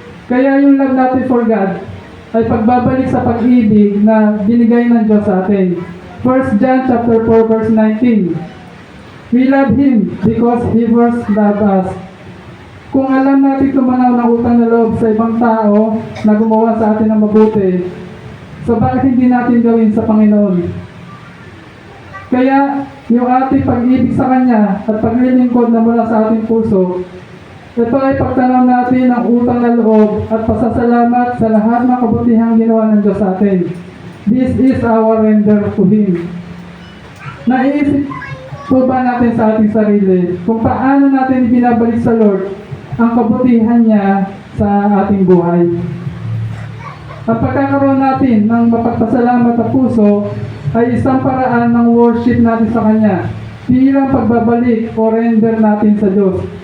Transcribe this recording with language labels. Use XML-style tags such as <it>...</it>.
<tl>Kaya yung love natin for God ay pagbabalik sa pag-ibig na binigay ng Diyos sa atin.</tl> <en>1 John chapter 4 verse 19. We love Him because He first loved us.</en> <tl>Kung alam natin tumanaw ng utang na loob sa ibang tao na gumawa sa atin ng mabuti, so bakit hindi natin gawin sa Panginoon? Kaya yung ating pag-ibig sa Kanya at paglilingkod na mula sa ating puso, ito ay pagtanaw natin ng utang na loob at pasasalamat sa lahat ng kabutihang ginawa ng Diyos sa atin.</tl> <en>This is our render to Him.</en> <tl>Naiisip po ba natin sa ating sarili kung paano natin binabalik sa Lord ang kabutihan niya sa ating buhay? At pagkakaroon natin ng mapagpasalamat na puso ay isang paraan ng worship natin sa Kanya bilang pagbabalik o render natin sa Diyos.</tl>